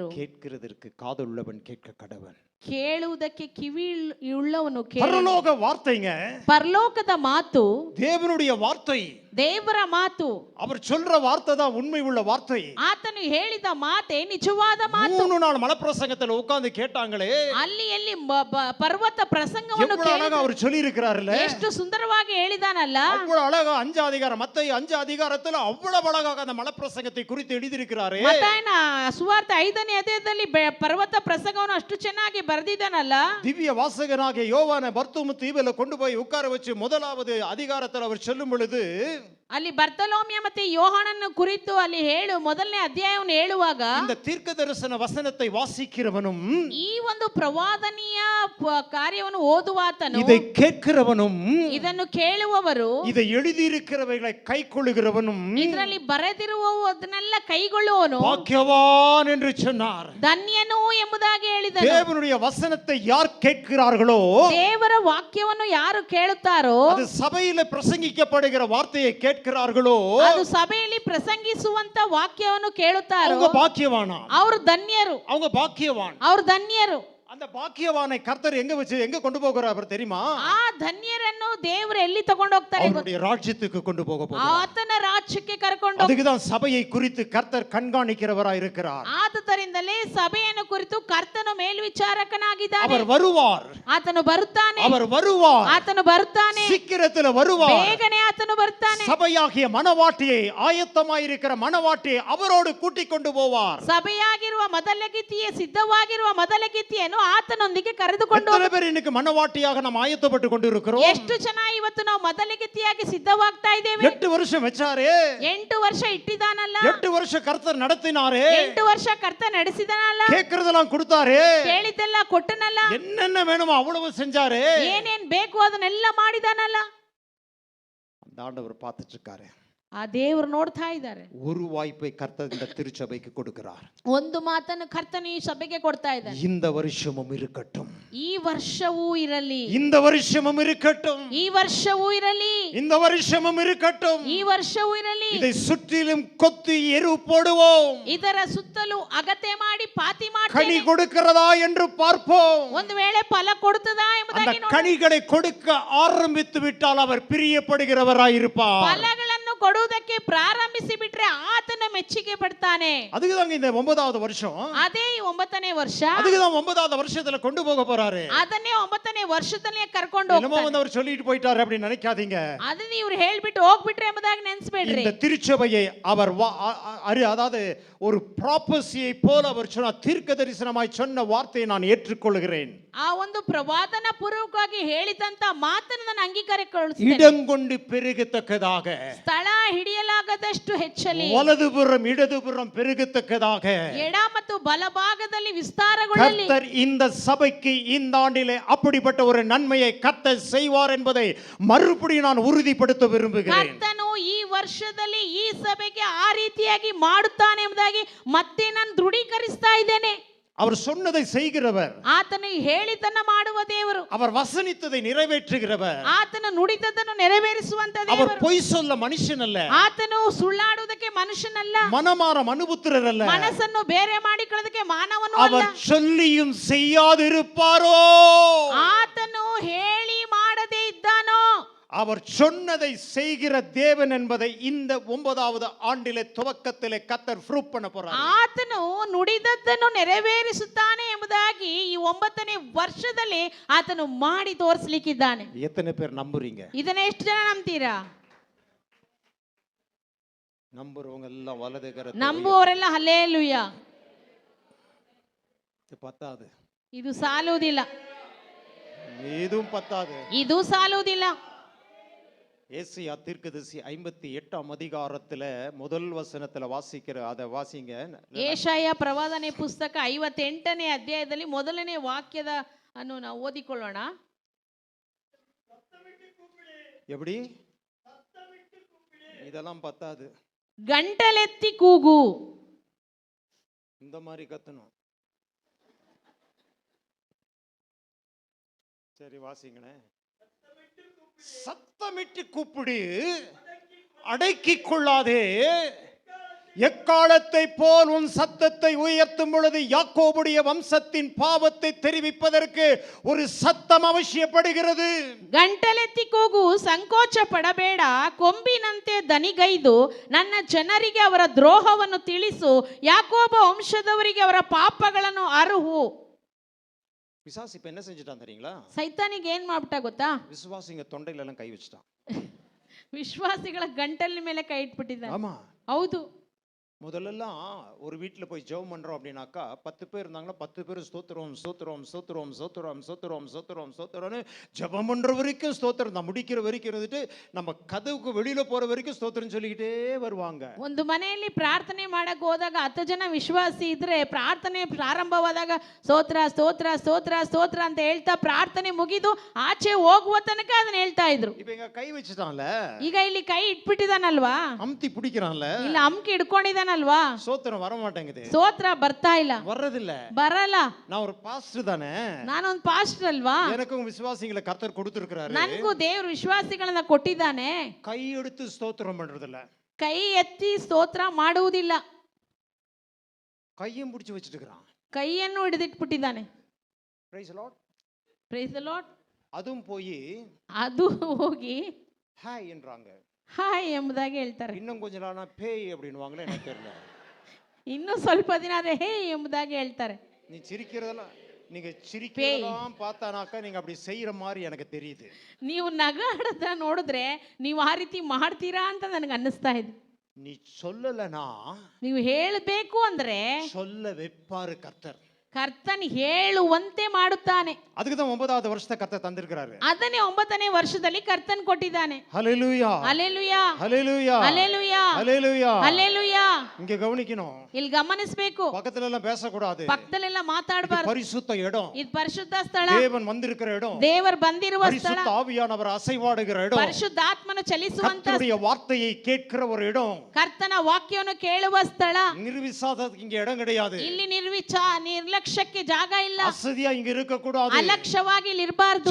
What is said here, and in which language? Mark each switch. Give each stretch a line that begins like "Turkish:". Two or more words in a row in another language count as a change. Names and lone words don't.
Tamil: கேட்கிறதற்கு காதுள்ளவன் கேட்க கடவன்.
Kannada: ಕೇಳುವುದಕ್ಕೆ ಕಿವಿ ಉಳ್ಳವನು
Tamil: பரலோக வார்த்தைங்க,
Kannada: ಪರಲೋಕದ ಮಾತು,
Tamil: தேவனுடைய வார்த்தை,
Kannada: ದೇವರ ಮಾತು.
Tamil: அவர் சொல்ற வார்த்தை தான் உண்மை உள்ள வார்த்தை.
Kannada: ಆತನು ಹೇಳಿದ ಮಾತೆ ನಿಜವಾದ ಮಾತು.
Tamil: 3 நாள் மலைப்பிரசங்கத்துல உட்கார்ந்து கேட்டாங்களே,
Kannada: ಅಲ್ಲಿ ಎಲ್ಲಿ ಪರ್ವತ ಪ್ರಸಂಗವನ್ನು
Tamil: எவ்வளவு அழகா அவர் சொல்லி இருக்கிறாருல்ல,
Kannada: ಎಷ್ಟು ಸುಂದರವಾಗಿ ಹೇಳಿದಾನಲ್ಲ.
Tamil: அவ்வளவு அழகா 5 அதிகாரம், மத்தேயு 5 அதிகாரத்துல அவ்வளவு அழகாக அந்த மலைப்பிரசங்கத்தை குறித்து எழுதியிருக்கிறாரே.
Kannada: ಮತ್ತಾಯನ ಸುವಾರ್ತೆ 5ನೇ ಅಧ್ಯಾಯದಲ್ಲಿ ಪರ್ವತ ಪ್ರಸಂಗವನ್ನು ಅಷ್ಟು ಚೆನ್ನಾಗಿ ಬರೆದಿದ್ದಾನಲ್ಲ.
Tamil: திவ்ய வாசகனாகிய யோவானை பர்த்தூமு தீவில கொண்டு போய் உட்கார வச்சு முதலாவது அதிகாரத்தில் அவர் சொல்லும் பொழுது,
Kannada: ಅಲ್ಲಿ ಬರ್ತಲೋಮ್ಯ ಮತ್ತೆ ಯೋಹಾನನ್ನು ಕುರಿತು ಅಲ್ಲಿ ಮೊದಲನೇ ಅಧ್ಯಾಯವನ್ನು ಹೇಳುವಾಗ
Tamil: இந்த தீர்க்க தரிசன வசனத்தை வாசிக்கிறவனும்
Kannada: ಈ ಒಂದು ಪ್ರವಾದನೀಯ ಕಾರ್ಯವನ್ನು ಓದುವಾತನು
Tamil: இதை கேட்கிறவனும்
Kannada: ಇದನ್ನು ಕೇಳುವವರು
Tamil: இதை எழுதியிருக்கிறவைகளை கைக்கொள்ளுகிறவனும்
Kannada: ಇದರಲ್ಲಿ ಬರೆದಿರುವುದನ್ನೆಲ್ಲ ಕೈಗೊಳ್ಳುವನು
Tamil: பாக்கியவான் என்று சொன்னார்.
Kannada: ಧನ್ಯನು ಎಂಬುದಾಗಿ ಹೇಳಿದನು.
Tamil: தேவனுடைய வசனத்தை யார் கேட்கிறார்களோ
Kannada: ದೇವರ ವಾಕ್ಯವನ್ನು ಯಾರು ಕೇಳುತ್ತಾರೋ
Tamil: அது சபையில பிரசங்கிக்கப்படுகிற வார்த்தையை கேட்கிறார்களோ
Kannada: ಅದು ಸಭೆಯಲ್ಲಿ ಪ್ರಸಂಗಿಸುವಂತ ವಾಕ್ಯವನ್ನು ಕೇಳುತ್ತಾರೋ
Tamil: அவங்க பாக்கியவானா,
Kannada: ಅವರು ಧನ್ಯರು.
Tamil: அவங்க பாக்கியவான்.
Kannada: ಅವರು ಧನ್ಯರು.
Tamil: அந்த பாக்கியவானை கர்த்தர் எங்க கொண்டு போகிறார் தெரியுமா?
Kannada: ಆ ಧನ್ಯರನ್ನು ದೇವರು ಎಲ್ಲಿ ತಗೊಂಡು ಹೋಗ್ತಾರೆ?
Tamil: அவருடைய ராஜ்யத்துக்கு கொண்டு போக போகிறார்.
Kannada: ಆತನ ರಾಜ್ಯಕ್ಕೆ ಕರ್ಕೊಂಡು
Tamil: அதுக்கு தான் சபையை குறித்து கர்த்தர் கண்காணிக்கிறவராய் இருக்கிறார்.
Kannada: ಆದುದರಿಂದಲೇ ಸಭೆಯನ್ನು ಕುರಿತು ಕರ್ತನು ಮೇಲ್ವಿಚಾರಕನಾಗಿದ್ದಾನೆ.
Tamil: அவர் வருவார்.
Kannada: ಆತನು ಬರುತ್ತಾನೆ.
Tamil: அவர் வருவார்.
Kannada: ಆತನು ಬರುತ್ತಾನೆ.
Tamil: சீக்கிரத்தில் வருவார்.
Kannada: ಬೇಗನೆ ಆತನು ಬರುತ್ತಾನೆ.
Tamil: சபையாகிய மணவாட்டியை ஆயத்தமாயிருக்கிற மணவாட்டியை அவரோடு கூட்டிக் கொண்டு போவார்.
Kannada: ಸಭೆಯಾಗಿರುವ ಮೊದಲಗಿತ್ತಿಯೇ ಸಿದ್ಧವಾಗಿರುವ ಮೊದಲಗಿತ್ತಿಯನ್ನು ಆತನೊಂದಿಗೆ ಕರೆದುಕೊಂಡು
Tamil: எத்தனை பேர் இன்னைக்கு மணவாட்டியாக நாம் ஆயத்தப்பட்டு கொண்டிருக்கிறோம்?
Kannada: ಎಷ್ಟು ಜನ ಇವತ್ತು ನಾವು ಮೊದಲಗಿತ್ತಿಯಾಗಿ ಸಿದ್ಧವಾಗ್ತಾ ಇದ್ದೇವೆ?
Tamil: 8 வருஷம் வச்சாரே,
Kannada: 8 ವರ್ಷ ಇಟ್ಟಿದಾನಲ್ಲ,
Tamil: 8 வருஷம் கர்த்தர் நடத்தினாரே,
Kannada: 8 ವರ್ಷ ಕರ್ತ ನಡೆಸಿದನಲ್ಲ,
Tamil: கேட்கிறதெல்லாம் கொடுத்தாரே,
Kannada: ಕೇಳಿದ್ದೆಲ್ಲ ಕೊಟ್ಟನಲ್ಲ,
Tamil: என்னென்ன வேணுமோ அவ்வளவு செஞ்சாரே,
Kannada: ಏನೇನ್ ಬೇಕು ಅದನ್ನೆಲ್ಲ ಮಾಡಿದಾನಲ್ಲ.
Tamil: அந்த ஆண்டவர் பார்த்துட்டு இருக்காரு.
Kannada: ಆ ದೇವರು ನೋಡ್ತಾ ಇದ್ದಾರೆ.
Tamil: ஒரு வாய்ப்பை கர்த்தர் இந்த திருச்சபைக்கு கொடுக்கிறார்.
Kannada: ಒಂದು ಮಾತನ್ನು ಕರ್ತನು ಈ ಸಭೆಗೆ ಕೊಡ್ತಾ ಇದ್ದಾನೆ.
Tamil: இந்த வருஷமும் இருக்கட்டும்,
Kannada: ಈ ವರ್ಷವೂ ಇರಲಿ,
Tamil: இந்த வருஷமும் இருக்கட்டும்,
Kannada: ಈ ವರ್ಷವೂ ಇರಲಿ,
Tamil: இந்த வருஷமும் இருக்கட்டும்,
Kannada: ಈ ವರ್ಷವೂ ಇರಲಿ.
Tamil: இதை சுற்றிலும் கொத்தி எரு போடுவோம்,
Kannada: ಇದರ ಸುತ್ತಲೂ ಅಗತೆ ಮಾಡಿ ಪಾತಿ
Tamil: கனி
Kannada: ಮಾಡ್ತೇನೆ.
Tamil: கொடுக்கிறதா என்று பார்ப்போம்.
Kannada: ಒಂದು ವೇಳೆ ಫಲ ಕೊಡುತ್ತದಾ
Tamil: அந்த
Kannada: ಎಂಬುದಾಗಿ ನೋಡೋಣ.
Tamil: கனிகளை கொடுக்க ஆரம்பித்து விட்டால் அவர் பிரியப்படுகிறவராய் இருப்பார்.
Kannada: ಫಲಗಳನ್ನು ಕೊಡುವುದಕ್ಕೆ ಪ್ರಾರಂಭಿಸಿ ಬಿಟ್ರೆ ಆತನ ಮೆಚ್ಚುಗೆ ಪಡ್ತಾನೆ.
Tamil: அதுக்குதாங்க இந்த 9வது வருஷம்.
Kannada: ಅದೇ 9ನೇ ವರ್ಷ.
Tamil: அதுக்குதான் 9வது வருஷத்துல கொண்டு போக போறாரு.
Kannada: ಅದನ್ನೇ 9ನೇ ವರ್ಷದಲ್ಲಿ ಕರ್ಕೊಂಡು
Tamil: என்னமோ
Kannada: ಹೋಗ್ತಾನೆ.
Tamil: வந்து அவர் சொல்லிட்டு போயிட்டாரு அப்படி நினைக்காதீங்க.
Kannada: ಅದನ್ನ ಇವ್ರು ಹೇಳ್ಬಿಟ್ಟು ಹೋಗ್ಬಿಟ್ರೆ ಎಂಬುದಾಗಿ ನೆನ್ಸ್ಬೇಡ್ರಿ.
Tamil: இந்த திருச்சபையை அவர் அதாவது ஒரு ப்ராபசியை போல அவர் சொன்ன தீர்க்க தரிசனமாய் சொன்ன வார்த்தையை நான் ஏற்றுக்கொள்கிறேன்.
Kannada: ಆ ಒಂದು ಪ್ರವಾದನ ಪೂರ್ವಕವಾಗಿ ಹೇಳಿದಂತ ಮಾತನ್ನು ನಾನು ಅಂಗೀಕರಿಸಿಕೊಳ್ಳುತ್ತೇನೆ.
Tamil: இடங்கொண்டு பெருகத்தக்கதாக,
Kannada: ಸ್ಥಳ ಹಿಡಿಯಲಾಗದಷ್ಟು ಹೆಚ್ಚಲಿ,
Tamil: வலதுபுறம் இடதுபுறம் பெருகத்தக்கதாக
Kannada: ಎಡ ಮತ್ತು ಬಲಭಾಗದಲ್ಲಿ ವಿಸ್ತಾರಗೊಳ್ಳಲಿ.
Tamil: கர்த்தர் இந்த சபைக்கு இந்த ஆண்டிலே அப்படிப்பட்ட ஒரு நன்மையை கர்த்தர் செய்வார் என்பதை மறுபடியும் நான் உறுதிப்படுத்த விரும்புகிறேன்.
Kannada: ಕರ್ತನು ಈ ವರ್ಷದಲ್ಲಿ ಈ ಸಭೆಗೆ ಆ ರೀತಿಯಾಗಿ ಮಾಡುತ್ತಾನೆ ಎಂಬುದಾಗಿ ಮತ್ತೆ ನಾನು ದೃಢೀಕರಿಸ್ತಾ ಇದ್ದೇನೆ.
Tamil: அவர் சொன்னதை செய்கிறவர்,
Kannada: ಆತನು ಹೇಳಿದ್ದನ್ನು ಮಾಡುವ ದೇವರು,
Tamil: அவர் வசனித்ததை நிறைவேற்றுகிறவர்,
Kannada: ಆತನು ನುಡಿದದ್ದನ್ನು ನೆರವೇರಿಸುವಂತ
Tamil: அவர்
Kannada: ದೇವರು.
Tamil: பொய் சொல்ல மனுஷன் அல்ல,
Kannada: ಆತನು ಸುಳ್ಳಾಡುವುದಕ್ಕೆ ಮನುಷ್ಯನಲ್ಲ,
Tamil: மனமாற மனுபுத்திரர் அல்ல,
Kannada: ಮನಸ್ಸನ್ನು ಬೇರೆ ಮಾಡಿಕೊಳ್ಳೋದಕ್ಕೆ ಮಾನವನು ಅಲ್ಲ.
Tamil: அவர் சொல்லியும் செய்யாதிருப்பாரோ,
Kannada: ಆತನು ಹೇಳಿ ಮಾಡದೇ ಇದ್ದಾನೋ,
Tamil: அவர் சொன்னதை செய்கிற தேவன் என்பதை இந்த 9வது ஆண்டிலே துவக்கத்திலே கர்த்தர் ப்ரூவ் பண்ண போறார்.
Kannada: ಆತನು ನುಡಿದದ್ದನ್ನು ನೆರವೇರಿಸುತ್ತಾನೆ ಎಂಬುದಾಗಿ ಈ 9ನೇ ವರ್ಷದಲ್ಲಿ ಆತನು ಮಾಡಿ ತೋರಿಸಲಿಕ್ಕಿದ್ದಾನೆ.
Tamil: எத்தனை பேர் நம்புறீங்க?
Kannada: ಇದನ್ನ ಎಷ್ಟು ಜನ ನಂಬ್ತೀರಾ?
Tamil: நம்புறவங்க எல்லாம் வலது கரத்தை
Kannada: ನಂಬುವವರೆಲ್ಲ ಹಲ್ಲೇಲೂಯ.
Tamil: உயர்த்தி. பத்தாது,
Kannada: ಇದು ಸಾಲುವುದಿಲ್ಲ,
Tamil: இதுவும் பத்தாது.
Kannada: ಇದು ಸಾಲುವುದಿಲ್ಲ.
Tamil: ஏசாயா தீர்க்கதரிசி 58ஆம் அதிகாரத்துல முதல் வசனத்துல வாசிக்கிற அதை வாசிங்க.
Kannada: ಏಷಾಯ ಪ್ರವಾದನೆ ಪುಸ್ತಕ 58ನೇ ಅಧ್ಯಾಯದಲ್ಲಿ ಮೊದಲನೇ ವಾಕ್ಯದ ಅನ್ನು ನಾವು ಓದಿಕೊಳ್ಳೋಣ.
Tamil: எப்படி? இதெல்லாம் பத்தாது.
Kannada: ಗಂಟಲೆತ್ತಿ ಕೂಗು.
Tamil: இந்த மாதிரி கத்தணும். சரி வாசிங்களே. சத்தமிட்டு கூப்பிடு, அடக்கிக் கொள்ளாதே. எக்காலத்தை போல் உன் சத்தத்தை உயர்த்தும் பொழுது யாக்கோபுடைய வம்சத்தின் பாவத்தை தெரிவிப்பதற்கு ஒரு சத்தம் அவசியப்படுகிறது.
Kannada: ಗಂಟಲೆತ್ತಿ ಕೂಗು, ಸಂಕೋಚ ಪಡಬೇಡ, ಕೊಂಬಿನಂತೆ ದನಿಗೈದು ನನ್ನ ಜನರಿಗೆ ಅವರ ದ್ರೋಹವನ್ನು ತಿಳಿಸು, ಯಾಕೋಬ ವಂಶದವರಿಗೆ ಅವರ ಪಾಪಗಳನ್ನು ಅರುಹು.
Tamil: பிசாசு இப்ப என்ன செஞ்சுட்டான் தெரியுங்களா?
Kannada: ಸೈತಾನಿಗೆ ಏನ್ ಮಾಡ್ಬಿಟ್ಟ ಗೊತ್ತಾ?
Tamil: விசுவாசிங்க தொண்டையில எல்லாம் கை வச்சுட்டான்.
Kannada: ವಿಶ್ವಾಸಿಗಳ ಗಂಟಲಿನ ಮೇಲೆ ಕೈ ಇಟ್ಬಿಟ್ಟಿದ್ದಾನೆ.
Tamil: ஆமா,
Kannada: ಹೌದು.
Tamil: முதல்லலாம் ஒரு வீட்டில் போய் ஜெபம் பண்றோம் அப்படின்னாக்கா 10 பேர் இருந்தாங்கன்னா 10 பேர் ஸ்தோத்திரம் ஸ்தோத்திரம் ஸ்தோத்திரம் ஸ்தோத்திரம் ஸ்தோத்திரம் ஸ்தோத்திரம் ஸ்தோத்திரம்னு ஜெபம் பண்ற வரைக்கும் ஸ்தோத்திரம் தான், முடிக்கிற வரைக்கும் இருந்துட்டு நம்ம கதவுக்கு வெளியில போற வரைக்கும் ஸ்தோத்திரம் சொல்லிக்கிட்டே வருவாங்க.
Kannada: ಒಂದು ಮನೆಯಲ್ಲಿ ಪ್ರಾರ್ಥನೆ ಮಾಡಕ್ ಹೋದಾಗ 10 ಜನ ವಿಶ್ವಾಸಿ ಇದ್ರೆ ಪ್ರಾರ್ಥನೆ ಪ್ರಾರಂಭವಾದಾಗ ಸ್ತೋತ್ರ ಸ್ತೋತ್ರ ಸ್ತೋತ್ರ ಸ್ತೋತ್ರ ಅಂತ ಹೇಳ್ತಾ ಪ್ರಾರ್ಥನೆ ಮುಗಿದು ಆಚೆ ಹೋಗುವ ತನಕ ಅದನ್ನ ಹೇಳ್ತಾ ಇದ್ರು.
Tamil: இப்ப இங்க கை வச்சுட்டான்ல,
Kannada: ಈಗ ಇಲ್ಲಿ ಕೈ ಇಟ್ಬಿಟ್ಟಿದಾನಲ್ವಾ,
Tamil: அமுத்தி பிடிக்கிறான்ல,
Kannada: ಇಲ್ಲ ಅಮ್ಕಿ ಹಿಡ್ಕೊಂಡಿದಾನಲ್ವಾ,
Tamil: ஸ்தோத்திரம் வர மாட்டேங்குது,
Kannada: ಸ್ತೋತ್ರ ಬರ್ತಾ ಇಲ್ಲ,
Tamil: வர்றதில்ல.
Kannada: ಬರಲ್ಲ.
Tamil: நான் ஒரு பாஸ்டர் தானே,
Kannada: ನಾನೊಂದು ಪಾಸ್ಟರ್ ಅಲ್ವಾ,
Tamil: எனக்கும் விசுவாசிகளை கர்த்தர் கொடுத்திருக்கிறாரு,
Kannada: ನನ್ಗೂ ದೇವ್ರು ವಿಶ್ವಾಸಿಗಳನ್ನ ಕೊಟ್ಟಿದ್ದಾನೆ.
Tamil: கை எடுத்து ஸ்தோத்திரம் பண்றதில்ல,
Kannada: ಕೈ ಎತ್ತಿ ಸ್ತೋತ್ರ ಮಾಡುವುದಿಲ್ಲ,
Tamil: கையும் பிடிச்சு வச்சிட்டு இருக்கிறான்.
Kannada: ಕೈಯನ್ನು ಹಿಡಿದಿಟ್ಬಿಟ್ಟಿದ್ದಾನೆ.
English: Praise the Lord. Praise the Lord.
Tamil: அதுவும் போய்
Kannada: ಅದು ಹೋಗಿ
Tamil: ஹாய் என்றாங்க.
Kannada: ಹಾಯ್ ಎಂಬುದಾಗಿ ಹೇಳ್ತಾರೆ.
Tamil: இன்னும் கொஞ்ச நாளா பேய் அப்படின்னுவாங்களே எனக்கு தெரியல.
Kannada: ಇನ್ನು ಸ್ವಲ್ಪ ದಿನ ಆದ್ರೆ ಹೇ ಎಂಬುದಾಗಿ ಹೇಳ್ತಾರೆ.
Tamil: நீ சிரிக்கிறதெல்லாம் நீங்க சிரிக்கிறதெல்லாம் பார்த்தானாக்கா நீங்க அப்படி செய்யற மாதிரி எனக்கு தெரியுது.
Kannada: ನೀವು ನಗಾಡದ ನೋಡಿದ್ರೆ ನೀವು ಆ ರೀತಿ ಮಾಡ್ತೀರಾ ಅಂತ ನನಗೆ ಅನ್ನಿಸ್ತಾ ಇದೆ.
Tamil: நீ சொல்லலனா
Kannada: ನೀವು ಹೇಳಬೇಕು ಅಂದ್ರೆ
Tamil: சொல்ல வைப்பாரு கர்த்தர்.
Kannada: ಕರ್ತನ್ ಹೇಳುವಂತೆ ಮಾಡುತ್ತಾನೆ.
Tamil: அதுக்கு தான் 9வது வருஷத்தை கர்த்தர் தந்திருக்கிறாரு.
Kannada: ಅದನ್ನೇ 9ನೇ ವರ್ಷದಲ್ಲಿ ಕರ್ತನ್ ಕೊಟ್ಟಿದ್ದಾನೆ.
Tamil: ஹalleluya
Kannada: ಹಲ್ಲೆಲೂಯಾ
Tamil: ஹalleluya
Kannada: ಹಲ್ಲೆಲೂಯಾ
Tamil: ஹalleluya
Kannada: ಹಲ್ಲೆಲೂಯಾ.
Tamil: இங்க கவனிக்கணும்,
Kannada: ಇಲ್ಲಿ ಗಮನಿಸಬೇಕು,
Tamil: பக்கத்துல எல்லாம் பேசக்கூடாது.
Kannada: ಪಕ್ಕದಲ್ಲೆಲ್ಲ ಮಾತಾಡಬಾರದು.
Tamil: பரிசுத்த இடம்,
Kannada: ಇದು ಪರಿಶುದ್ಧ ಸ್ಥಳ,
Tamil: தேவன் வந்திருக்கிற இடம்,
Kannada: ದೇವರು ಬಂದಿರುವ ಸ್ಥಳ,
Tamil: பரிசுத்த ஆவியானவர் அசைவாடுகிற இடம்,
Kannada: ಪರಿಶುದ್ಧಾತ್ಮನು ಚಲಿಸುವಂತ,
Tamil: கர்த்தருடைய வார்த்தையை கேட்கிற ஒரு இடம்,
Kannada: ಕರ್ತನ ವಾಕ್ಯವನ್ನು ಕೇಳುವ ಸ್ಥಳ.
Tamil: நிர்விசாதத்துக்கு இங்க இடம் கிடையாது.
Kannada: ಇಲ್ಲಿ ನಿರ್ಲಕ್ಷ್ಯಕ್ಕೆ ಜಾಗ ಇಲ್ಲ.
Tamil: அசதியா இங்க இருக்க கூடாது,
Kannada: ಅಲಕ್ಷ್ಯವಾಗಿ ಇಲ್ಲಿ ಇರಬಾರದು,